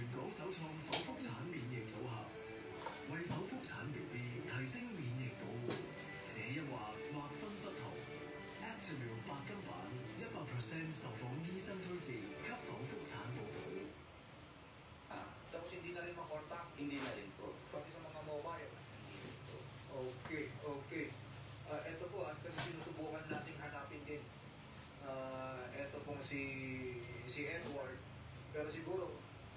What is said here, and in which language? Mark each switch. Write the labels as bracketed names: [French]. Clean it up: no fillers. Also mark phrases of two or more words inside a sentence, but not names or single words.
[Chinese] 首創剖腹產免疫組合，為剖腹產 BB 提升免疫保護。這一劃分不同。Aptamil 白金版100% 受訪醫生推薦，給剖腹產寶寶。 [Filipino] Tapos hindi na rin makontak. Hindi na rin po. Pati sa mga mobile. Okay. Ito po kasi sinusubukan nating hanapin din. Ito pong si Edward. Pero siguro